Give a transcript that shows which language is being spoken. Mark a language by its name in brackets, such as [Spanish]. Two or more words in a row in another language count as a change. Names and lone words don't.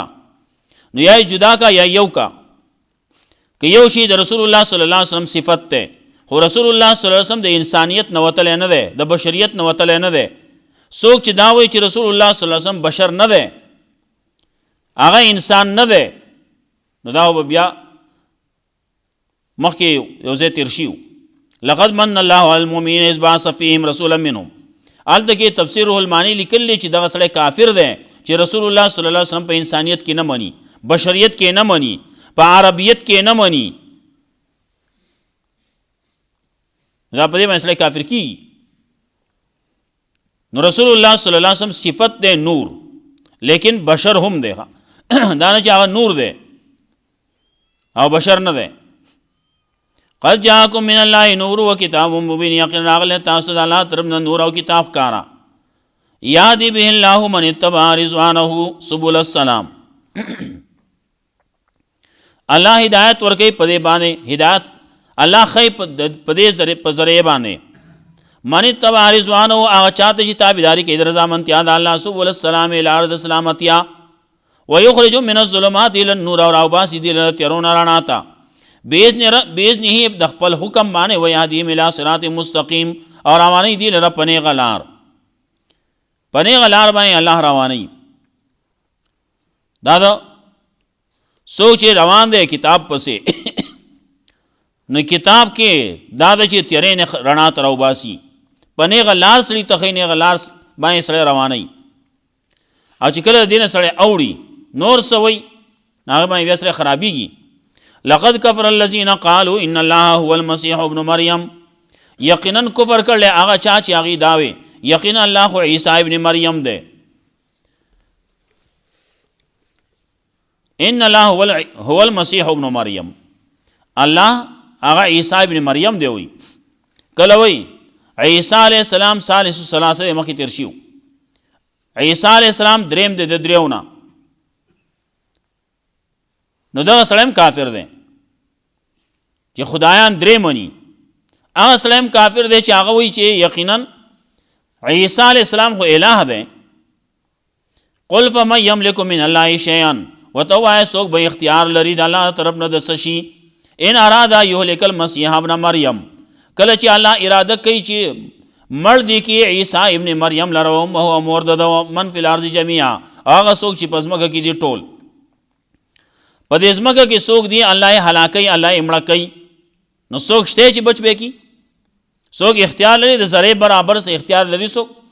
[Pashto] نو یا جدا کا یا یو کا، که یو شی د رسول الله [Arabic] صلی الله علیه وسلم [Pashto] صفت ته، خو رسول الله [Arabic] صلی الله علیه وسلم [Pashto] د انسانیت نه وتلی نه دی، د بشریت نه وتلی نه دی. څوک چې دا وایي چې رسول الله [Arabic] صلی الله علیه وسلم [Pashto] بشر نه دی، هغه انسان نه دی، نو دا به بیا مخکې یو ځای تیر شي. [Arabic] لقد من الله علی المؤمنین اذ بعث فیهم رسولا منهم. [Pashto] هلته کې تفسیر روح المانی لیکلی چې دغه سړی کافر دی چې رسول الله [Arabic] صلی الله علیه وسلم [Pashto] په انسانیت کې نه مني، بشریت کې نه مني، په عربیت کې نه مني. دا په دې باندې سړی کافر کېږي. نو رسول الله [Arabic] صلی الله علیه وسلم [Pashto] صفت دی نور، لیکن بشر هم دی. دا نه چې هغه نور دی او بشر نه دی. [Arabic] قد جاءکم من الله نور و کتاب مبین. [Pashto] یقینا راغلی تاسو ته د الله طرف نه نور او کتاب کارا. [Arabic] یهدی به الله من اتبع رضوانه سبل السلام. [Pashto] الله هدایت ورکوي په دې باندې، هدایت الله ښیي په دې ذریعه باندې. [Arabic] من اتبع رضوانه [Pashto] هغه چاته چې تابعداري کوي د رضامندتیا د الله، [Arabic] سبل السلام [Pashto] لاره د سلامتیا، [Arabic] ویخرج من الظلمات الى النور [Pashto] او راوباسي دي له تیارو نه رڼا ته، باذنه د خپل حکم باندې، [Arabic] ویهدیهم الی صراط مستقیم [Pashto] او رواني دي لره په نیغه لار، په نیغه لار باندې الله رواني. دا د څوک چې روان دی کتاب پسې نو کتاب کې دا د چې تیارې نه رڼا ته راوباسي، په نیغه لار سړي ته ښایي، نیغه لار باندې سړی رواني. او چې کله د دې نه سړی اوړي نور څه وایي هغه باندې بیا سړی خرابېږي. [Arabic] لقد کفر الذین قالوا ان الله هو المسیح ابن مریم. [Pashto] یقینا کفر کړل هغه چا چې هغې دا وی یقینا الله خو عیسی ابن مریم دی. [Arabic] ان الله هو المسیح ابن مریم، [Pashto] الله هغه عیسی ابن مریم دی وی. کله وی عیسی [Arabic] علیہ السلام ثالث الثلاثه [Pashto] مخکې تیر شیو. عیسی [Arabic] علیہ السلام [Pashto] دریم دی د دریو نه، نو دغه سړی هم کافر دی چې خدایان درې مني. هغه سړی هم کافر دی چې هغه وایي چې یقینا عیسی [Arabic] علیہ السلام [Pashto] خو الہ دی. [Arabic] قل فمن یملک من الله شیئا، [Pashto] ورته ووایه څوک به اختیار لري د الله طرف نه د څه شي، [Arabic] ان ارادا یهلک المسیح ابن مریم [Pashto] کله چې الله اراده کوي چې مړ دی کې عیسی ابن مریم لره او هو مور د [Arabic] من فی الارض جميعا [Pashto] هغه څوک چې په ځمکه کې دي ټول په دې ځمکه کې څوک دی الله یې هلاکوي الله یې مړه کوي نو څوک شته چې بچ به کی څوک اختیار لري د ذره برابر سه اختیار لري څوک